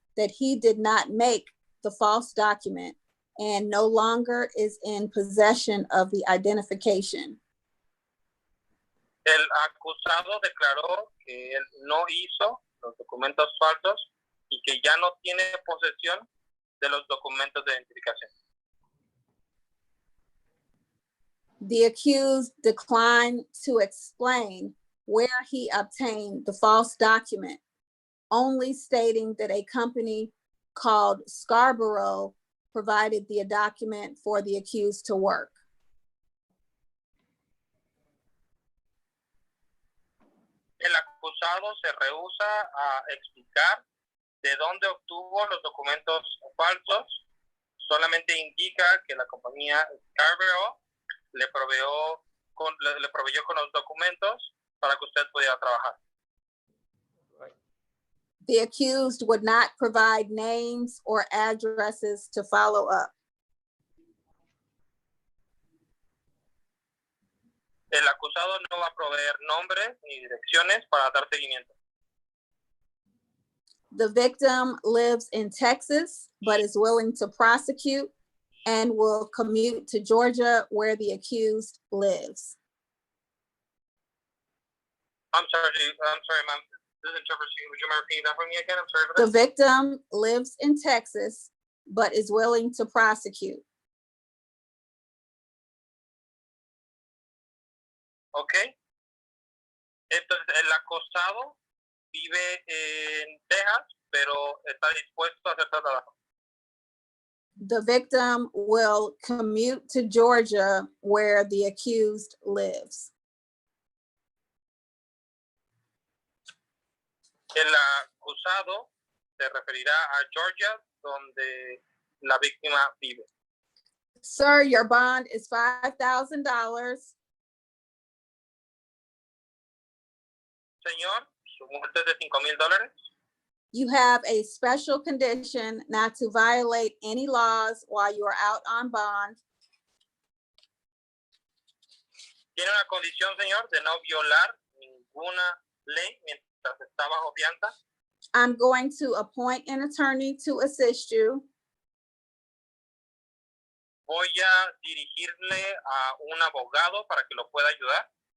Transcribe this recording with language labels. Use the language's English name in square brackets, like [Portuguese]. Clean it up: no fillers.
[English] that he did not make the false document and no longer is in possession of the identification. [Spanish] El acusado declaró que él no hizo los documentos falsos y que ya no tiene posesión de los documentos de identificación. [English] The accused declined to explain where he obtained the false document, only stating that a company called Scarborough provided the document for the accused to work. [Spanish] El acusado se rehúsa a explicar de dónde obtuvo los documentos falsos, solamente indica que la compañía Scarborough le proveyó con los documentos para que usted pudiera trabajar. [English] The accused would not provide names or addresses to follow up. [Spanish] El acusado no va a proveer nombres ni direcciones para dar seguimiento. [English] The victim lives in Texas, but is willing to prosecute and will commute to Georgia, where the accused lives. I'm sorry, ma'am. This is interpreter. Would you mind repeating that for me again? I'm sorry for The that. victim lives in Texas, but is willing to prosecute. Okay. [Spanish] Entonces, el acosado vive en Texas, pero está dispuesto a hacer trabajo. [English] The victim will commute to Georgia, where the accused lives. [Spanish] El acusado se referirá a Georgia, donde la víctima vive. [English] Sir, your bond is $5,000. [Spanish] Señor, su multa es de $5,000. [English] You have a special condition not to violate any laws while you are out on bond. [Spanish] Tiene una condición, señor, de no violar ninguna ley mientras está bajo fianza. [English] I'm going to appoint an attorney to assist you. [Spanish] Voy a dirigirle a un abogado para que lo pueda ayudar.